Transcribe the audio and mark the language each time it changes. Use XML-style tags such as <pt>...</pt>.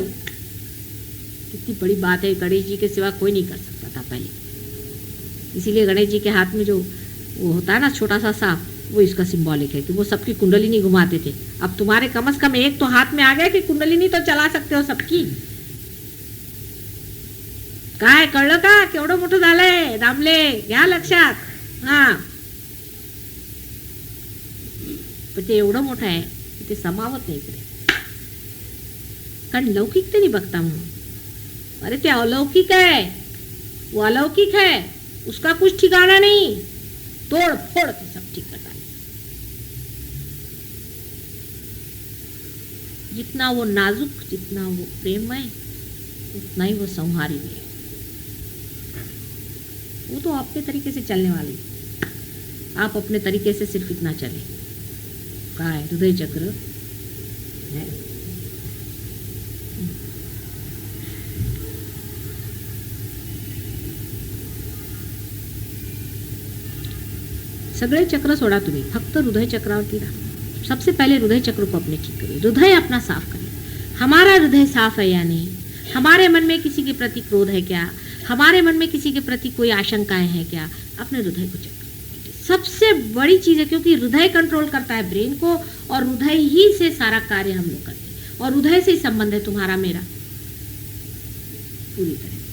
<hi>कितनी बड़ी बात है, गणेश जी के सिवा कोई नहीं कर सकता था पहले। इसीलिए गणेश जी के हाथ में जो वो होता है ना छोटा सा सांप, वो इसका सिंबॉलिक है कि वो सबकी कुंडलिनी घुमाते थे। अब तुम्हारे कम से कम एक तो हाथ में आ गया कि कुंडलिनी तो चला सकते हो सबकी,</hi> <mr>काय कळलं का? केवढं मोठं झालंय दामले, घ्या लक्षात. हा, पण ते एवढं मोठं आहे की ते समावत नाही इकडे, कारण लौकिकतेने बघता म्हणून. अरे ते</mr> <hi>अलौकिक है, वो अलौकिक है, उसका कुछ ठिकाना नहीं, तोड़ फोड़ के सब ठीक करता है. जितना वो नाजुक, जितना वो प्रेममय, उतना ही वो संहारी भी है. वो तो अपने तरीके से चलने वाली, आप अपने तरीके से सिर्फ इतना चले.</hi> <mr>काय हृदय चक्र है. सगळे चक्र सोडा, तुम्ही फक्त हृदय चक्रावरती राहा.</mr> <hi>सबसे पहले हृदय चक्र को अपने ठीक करिए, हृदय अपना साफ करिए. हमारा हृदय साफ है या नहीं, हमारे मन में किसी के प्रति क्रोध है क्या, हमारे मन में किसी के प्रति कोई आशंकाएं हैं क्या, अपने हृदय को चेक करिए. सबसे बड़ी चीज है, क्योंकि हृदय कंट्रोल करता है ब्रेन को, और हृदय ही से सारा कार्य हम लोग करते हैं, और हृदय से ही संबंध है तुम्हारा मेरा पूरी तरह.</hi>